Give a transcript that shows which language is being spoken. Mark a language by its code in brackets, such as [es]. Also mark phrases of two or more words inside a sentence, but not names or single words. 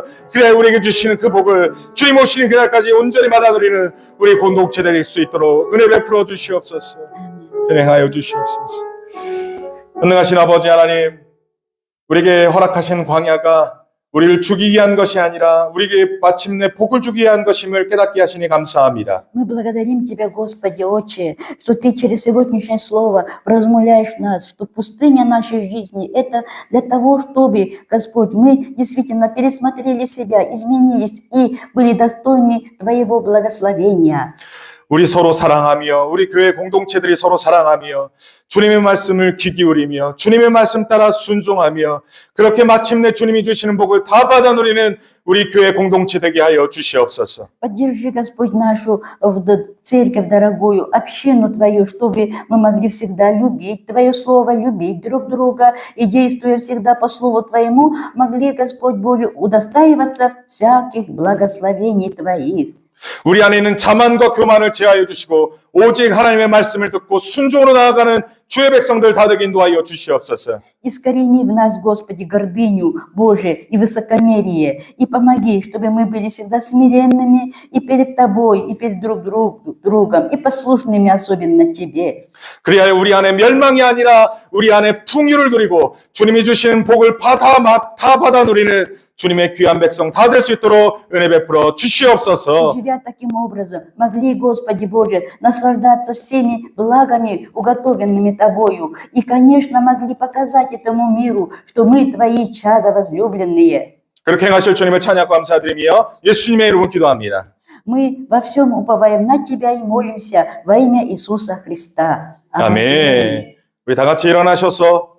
[ko] 그래 우리에게 주시는 그 복을 주님 오시는 그날까지 온전히 받아 누리는 우리 공동체 될 수 있도록 은혜 베풀어 주시옵소서. 진행하여 주시옵소서. 전능하신 아버지 하나님, 우리에게 허락하신 광야가 우리를 죽이기 위한 것이 아니라 우리에게 마침내 복을 주기 위한 것임을 깨닫게 하시니 감사합니다. [ru] Мы благодарим Тебя, Господи, Отче, что Ты через сегодняшнее слово вразумляешь нас, что пустыня нашей жизни – это для того, чтобы, Господь, мы действительно пересмотрели себя, изменились и были достойны Твоего благословения. [ko] 우리 서로 사랑하며 우리 교회 공동체들이 서로 사랑하며 주님의 말씀을 귀 기울이며 주님의 말씀 따라 순종하며 그렇게 마침내 주님이 주시는 복을 다 받아 누리는 우리 교회 공동체 되게 하여 주시옵소서. [ru] Поддержи, Господь, нашу церковь дорогую, общину Твою, чтобы мы могли всегда любить Твое Слово, любить друг друга и, действуя всегда по Слову Твоему, могли, Господь Боже, удостаиваться всяких благословений Твоих. [ko] 우리 안에 있는 자만과 교만을 제하여 주시고 오직 하나님의 말씀을 듣고 순종으로 나아가는 주의 백성들 다 되게 인도하여 주시옵소서. [ru] Искорени в нас, Господи, гордыню Божие и высокомерие, и помоги, чтобы мы были всегда смиренными и перед Тобой, и перед друг другом, и послушными особенно Тебе. [ko] 그리하여 우리 안에 멸망이 아니라 우리 안에 풍요를 누리고 주님이 주시는 복을 다 받아 누리는 주님의 귀한 백성 다 될 수 있도록 은혜 베풀어 주시옵소서. [ru] Живя таким образом, могли, Господи Боже, наслаждаться всеми благами, уготовленными Тобою, и, конечно, могли показать этому миру, что мы Твои чада возлюбленные. [ko] 그렇게 행하실 주님을 찬양하고 감사드리며 예수님의 이름으로 기도합니다. [ru] Мы во всем уповаем на Тебя и молимся во имя Иисуса Христа. [ko] 아멘. 우리 다 같이 일어나셔서